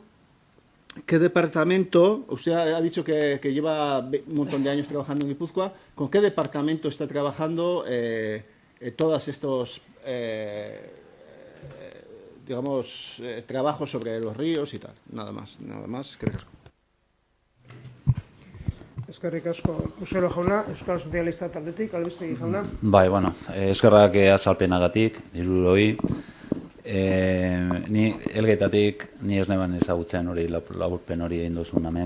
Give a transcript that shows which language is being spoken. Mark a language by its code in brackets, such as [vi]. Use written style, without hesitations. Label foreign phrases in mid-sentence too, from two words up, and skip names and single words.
[es] ¿Qué departamento, usted ha dicho que lleva un montón de años trabajando en Guipúzcoa, ¿con qué departamento está trabajando todos estos, trabajos sobre los ríos y tal? Nada más. [eu] Eskerrik asko. Buselo jauna, Euskal Sozialista taldetik, Albistegi jauna. Bai, bueno, eskerrak azalpenagatik, hiruroi. Ni elgetatik ni ez neban ezagutzen hori laburpen hori egin duzun hemen.